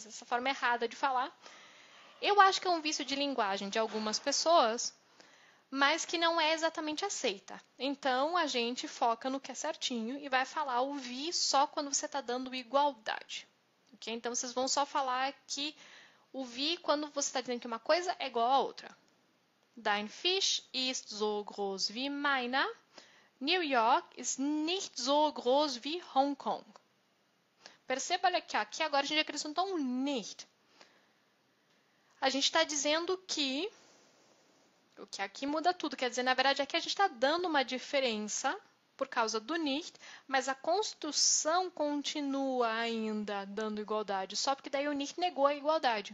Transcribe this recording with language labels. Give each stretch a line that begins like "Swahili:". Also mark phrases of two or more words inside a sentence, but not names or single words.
Portuguese: Essa forma errada de falar, eu acho que é um vício de linguagem de algumas pessoas, mas que não é exatamente aceita. Então, a gente foca no que é certinho e vai falar o vi só quando você está dando igualdade. Okay? Então, vocês vão só falar que o vi quando você está dizendo que uma coisa é igual à outra.
German: Dein Fisch ist so groß wie meiner. New York ist nicht so groß wie Hong Kong.
Portuguese: Perceba, olha aqui agora a gente acrescentou um nicht. A gente está dizendo que o que aqui muda tudo, quer dizer, na verdade, aqui a gente está dando uma diferença por causa do nicht, mas a construção continua ainda dando igualdade, só porque daí o nicht negou a igualdade.